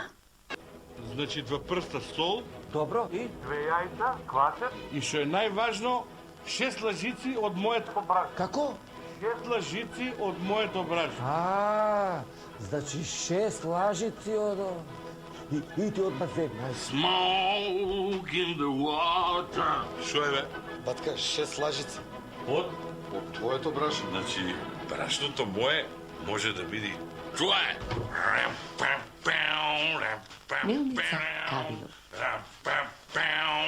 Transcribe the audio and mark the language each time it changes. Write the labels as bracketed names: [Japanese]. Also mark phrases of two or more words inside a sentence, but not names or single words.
[Macedonian] Значи 2 прста сол Добро, и? 2 јајца, квасет. и што е најважно, 6 лажици од моето браш. Како? 6 лажици од моето браш. Значи 6 лажици од... И ти одма земја. [English] Smoke in the water. [Macedonian] Шо е, бе? Батка, 6 лажици. Од? Од твоето брашно. Значи, брашното мое може да биде твое. Милница Кавино.